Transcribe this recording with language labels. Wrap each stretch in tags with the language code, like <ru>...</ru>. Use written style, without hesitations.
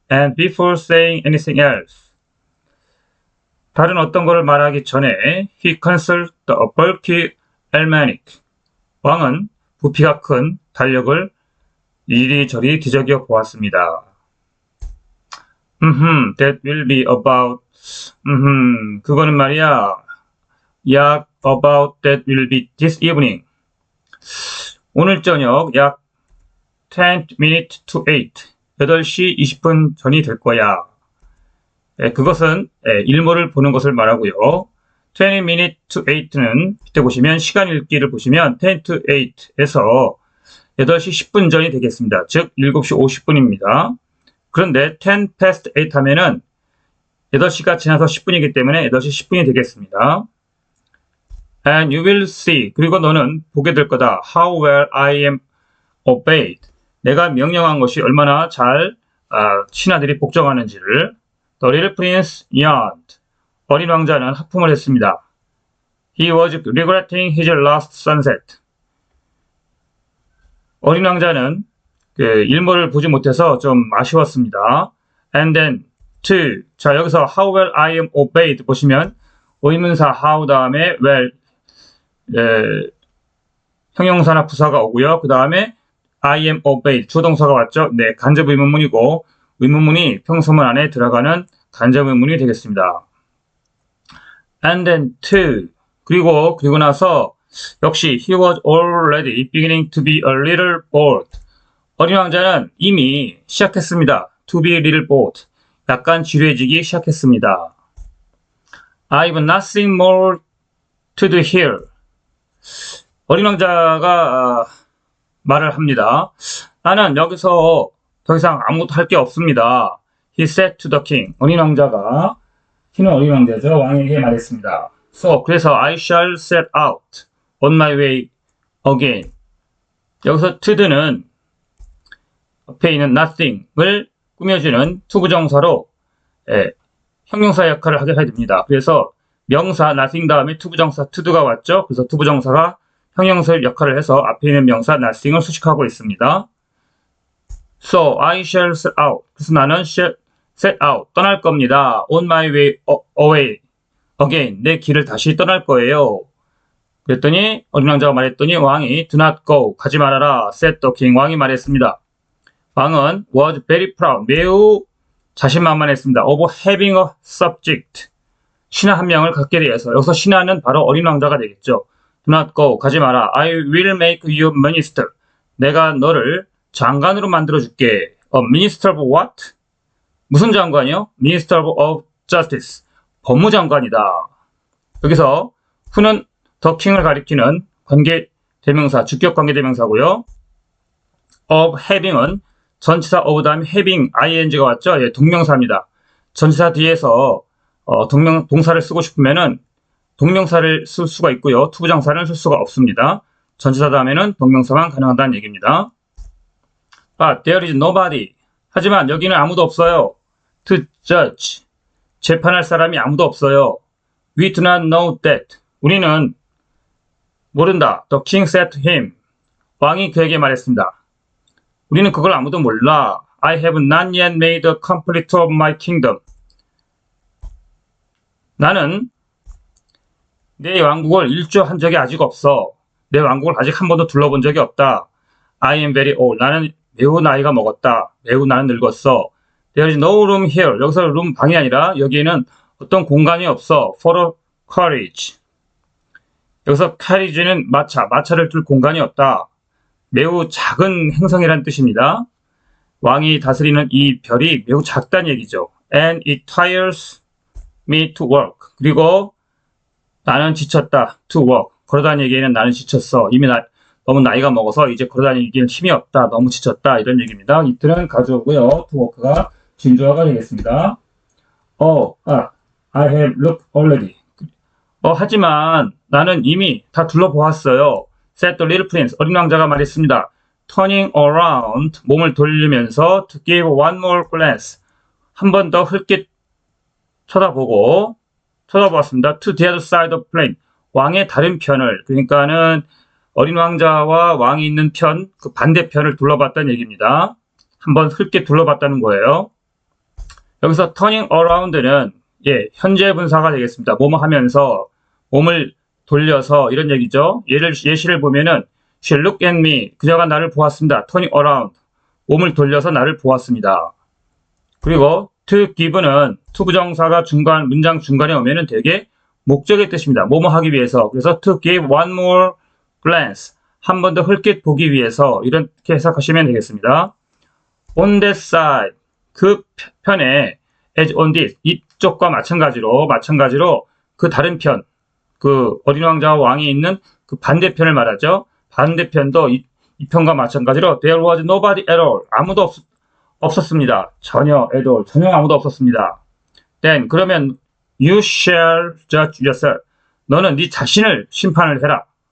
<en>And before saying anything else.</en> <ko>다른 어떤 것을 말하기 전에</ko> <en>he consulted the bulky almanac.</en> <ko>왕은 부피가 큰 달력을 이리저리 뒤적여 보았습니다.</ko> <en>That will be about.</en> <ko>그거는 말이야.</ko> <en>약 about that will be this evening.</en> <ko>오늘 저녁 약</ko> <en>10 minutes to 8.</en> <ko>8시 20분 전이 될 거야. 그것은 일몰을 보는 것을 말하고요.</ko> <en>20 minutes to 8</en> <ko>는 밑에 보시면 시간 읽기를 보시면 10 to 8에서 8시 10분 전이 되겠습니다. 즉 7시 50분입니다. 그런데</ko> <en>10 past 8</en> <ko>하면은 8시가 지나서 10분이기 때문에 8시 10분이 되겠습니다.</ko> <en>And you will see.</en> <ko>그리고 너는 보게 될 거다.</ko> <en>How well I am obeyed.</en> <ko>내가 명령한 것이 얼마나 잘 신하들이 복종하는지를.</ko> <en>The little prince yawned.</en> <ko>어린 왕자는 하품을 했습니다.</ko> <en>He was regretting his last sunset.</en> <ko>어린 왕자는 일몰을 보지 못해서 좀 아쉬웠습니다.</ko> <en>And then</en> <ko>자 여기서</ko> <en>how well I am obeyed</en> <ko>보시면 의문사 how 다음에 well 형용사나 부사가 오고요. 그 다음에</ko> <en>I am obeyed</en> <ko>주동사가 왔죠. 네, 간접 의문문이고 의문문이 평소문 안에 들어가는 간접 의문문이 되겠습니다.</ko> <en>And then</en> <ko>그리고 나서 역시</ko> <en>he was already beginning to be a little bored.</en> <ko>어린 왕자는 이미 시작했습니다.</ko> <en>To be a little bored.</en> <ko>약간 지루해지기 시작했습니다.</ko> <en>I've nothing more to do here.</en> <ko>어린 왕자가 말을 합니다. 나는 여기서 더 이상 아무것도 할 게 없습니다.</ko> <en>He said to the king.</en> <ko>어린 왕자가, 키는 어린 왕자죠. 왕에게 말했습니다.</ko> <en>그래서 I shall set out on my way again.</en> <ko>여기서 to는 앞에 있는 nothing을 꾸며주는 투부정사로 형용사 역할을 하게 됩니다. 그래서 명사 nothing 다음에 투부정사 to가 왔죠. 그래서 투부정사가 형용사 역할을 해서 앞에 있는 명사 nothing을 수식하고 있습니다.</ko> <en>So I shall set out.</en> <ko>그래서 나는</ko> <en>shall set out.</en> <ko>떠날 겁니다.</ko> <en>On my way away again.</en> <ko>내 길을 다시 떠날 거예요. 그랬더니 어린 왕자가 말했더니 왕이</ko> <en>do not go.</en> <ko>가지 말아라.</ko> <en>said the king.</en> <ko>왕이 말했습니다.</ko> <en>왕은 was very proud.</en> <ko>매우 자신만만했습니다.</ko> <en>of having a subject.</en> <ko>신하 한 명을 갖게 되어서 여기서 신하는 바로 어린 왕자가 되겠죠.</ko> <en>Do not go.</en> <ko>가지 마라.</ko> <en>I will make you minister.</en> <ko>내가 너를 장관으로 만들어줄게.</ko> <en>A minister of what?</en> <ko>무슨 장관이요?</ko> <en>Minister of Justice.</en> <ko>법무장관이다. 여기서 who는 the king을 가리키는 관계대명사, 주격관계대명사고요. of having은 전치사 of 다음에 having, ing가 왔죠? 예, 동명사입니다. 전치사 뒤에서 동사를 쓰고 싶으면은 동명사를 쓸 수가 있고요. 투부정사는 쓸 수가 없습니다. 전치사 다음에는 동명사만 가능하다는 얘기입니다.</ko> <en>But there is nobody.</en> <ko>하지만 여기는 아무도 없어요.</ko> <en>To judge.</en> <ko>재판할 사람이 아무도 없어요.</ko> <en>We do not know that.</en> <ko>우리는 모른다.</ko> <en>The king said to him.</en> <ko>왕이 그에게 말했습니다. 우리는 그걸 아무도 몰라.</ko> <en>I have not yet made a complete of my kingdom.</en> <ko>나는 내 왕국을 일조한 적이 아직 없어. 내 왕국을 아직 한 번도 둘러본 적이 없다.</ko> <en>I am very old.</en> <ko>나는 매우 나이가 먹었다. 매우 나는 늙었어.</ko> <en>There is no room here.</en> <ko>여기서 room 방이 아니라 여기에는 어떤 공간이 없어.</ko> <en>For a carriage.</en> <ko>여기서 carriage는 마차를 둘 공간이 없다. 매우 작은 행성이라는 뜻입니다. 왕이 다스리는 이 별이 매우 작다는 얘기죠.</ko> <en>And it tires me to work.</en> <ko>그리고 나는 지쳤다.</ko> <en>To work.</en> <ko>걸어다니기에는 나는 지쳤어. 이미 너무 나이가 먹어서 이제 걸어다니기엔 힘이 없다. 너무 지쳤다. 이런 얘기입니다. 이틀은 가져오고요. to work가 진조어가 되겠습니다.</ko> <en>I have looked already.</en> <ko>하지만 나는 이미 다 둘러보았어요.</ko> <en>said the little prince.</en> <ko>어린 왕자가 말했습니다.</ko> <en>turning around.</en> <ko>몸을 돌리면서</ko> <en>to give one more glance.</en> <ko>한 번 더 흘낏 쳐다보았습니다.</ko> <en>to the other side of the plain.</en> <ko>왕의 다른 편을, 그러니까는 어린 왕자와 왕이 있는 편, 그 반대편을 둘러봤다는 얘기입니다. 한번 흘낏 둘러봤다는 거예요. 여기서 turning around는 현재 분사가 되겠습니다. 뭐뭐 하면서, 몸을 돌려서 이런 얘기죠. 예시를 보면은</ko> <en>she looked at me.</en> <ko>그녀가 나를 보았습니다.</ko> <en>turning around.</en> <ko>몸을 돌려서 나를 보았습니다. 그리고 to give는 투부정사가 문장 중간에 오면은 되게 목적의 뜻입니다. 뭐뭐 하기 위해서.</ko> <en>그래서 to give one more glance.</en> <ko>한 번 더 흘낏 보기 위해서 이렇게 해석하시면 되겠습니다.</ko> <en>on that side.</en> <ko>그 편에</ko> <en>as on this.</en> <ko>이쪽과 마찬가지로 그 다른 편. 그 어린 왕자와 왕이 있는 그 반대편을 말하죠. 반대편도 이 편과 마찬가지로</ko> <en>there was nobody at all.</en> <ko>아무도 없었습니다. 전혀 at all. 전혀 아무도 없었습니다.</ko> <en>Then 그러면 you shall judge yourself.</en> <ko>너는 네 자신을 심판을 해라.</ko>